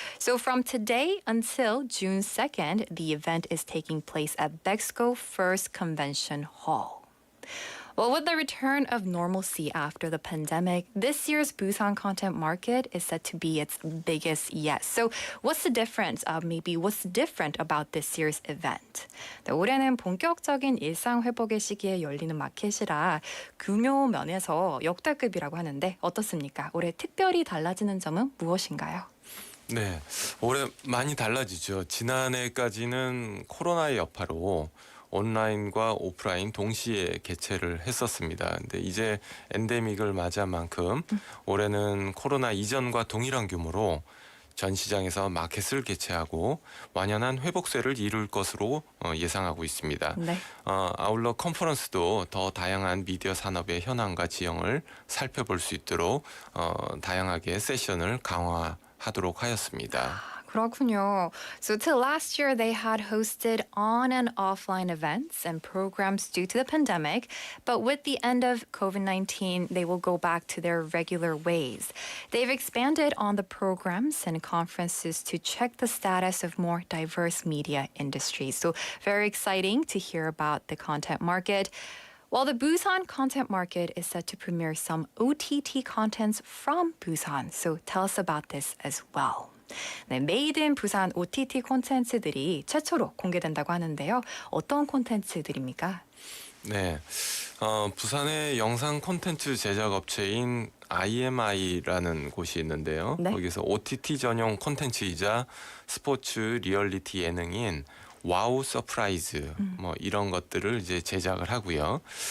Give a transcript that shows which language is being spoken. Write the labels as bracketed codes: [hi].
[en] So from today until June 2nd, the event is taking place at Bexco First Convention Hall. Well, with the return of normalcy after the pandemic, this year's Busan content market is set to be its biggest yet. So what's the difference? Maybe what's different about this year's event? [ko] 네, 올해는 본격적인 일상 회복의 시기에 열리는 마켓이라 규모 면에서 역대급이라고 하는데 어떻습니까? 올해 특별히 달라지는 점은 무엇인가요? 네, 올해 많이 달라지죠. 지난해까지는 코로나의 여파로 온라인과 오프라인 동시에 개최를 했었습니다. 근데 이제 엔데믹을 맞이한 만큼 올해는 코로나 이전과 동일한 규모로 전 시장에서 마켓을 개최하고 완연한 회복세를 이룰 것으로 예상하고 있습니다. 네. 아울러 컨퍼런스도 더 다양한 미디어 산업의 현황과 지형을 살펴볼 수 있도록 다양하게 세션을 강화하도록 하였습니다. 그렇군요. [en] So till last year, they had hosted on and offline events and programs due to the pandemic. But with the end of COVID-19, they will go back to their regular ways. They've expanded on the programs and conferences to check the status of more diverse media industries. So very exciting to hear about the content market. While the Busan content market is set to premiere some OTT contents from Busan. So tell us about this as well. [ko] 네, 메이드 인 부산 OTT 콘텐츠들이 최초로 공개된다고 하는데요. 어떤 콘텐츠들입니까? 네, 부산의 영상 콘텐츠 제작 업체인 IMI라는 곳이 있는데요. 네. 거기서 OTT 전용 콘텐츠이자 스포츠 리얼리티 예능인 와우 서프라이즈 뭐 이런 것들을 이제 제작을 하고요.